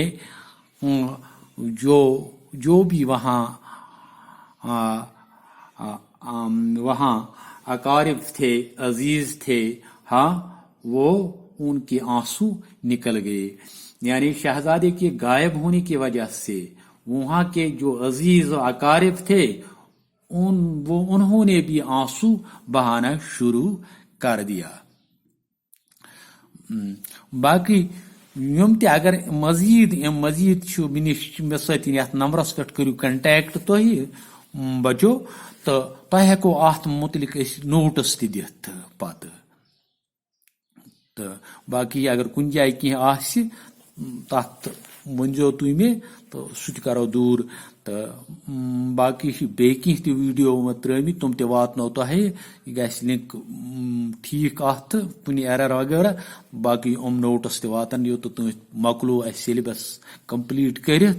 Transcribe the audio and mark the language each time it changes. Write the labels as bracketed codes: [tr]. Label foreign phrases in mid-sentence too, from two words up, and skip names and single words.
[ur] جو بھی وہاں وہاں اقارب تھے، عزیز تھے، ہاں وہ ان کے آنسو نکل گئے. یعنی شہزادے کے غائب ہونے کی وجہ سے وہاں کے جو عزیز و اقارب تھے انہوں نے بھی آنسو بہانا شروع کر دیا. [ks] باقی یم تہ اگر مزید مے ست یتھ نمبرس پہ کرو کنٹیکٹ تھی بچو تو تہ ہیکو ات متعلق نوٹس تہ دتھ پتہ. تو باقی اگر کن جائے کی آس تت ونزو تھی مے تو سہ کرو دور. تو باقی بیٚیہِ کینٛہہ تہِ ویڈیو ترٲمٕتۍ تم تہِ واتنو تۄہہِ. یہِ گژھِ لِنک ٹھیٖک اتھ تہٕ کُنہِ ایرر وغیرہ. باقی یِم نوٹس تہِ واتن یوٚت تُہۍ مۄکلو اسہِ سیلبس کمپلیٹ کٔرِتھ.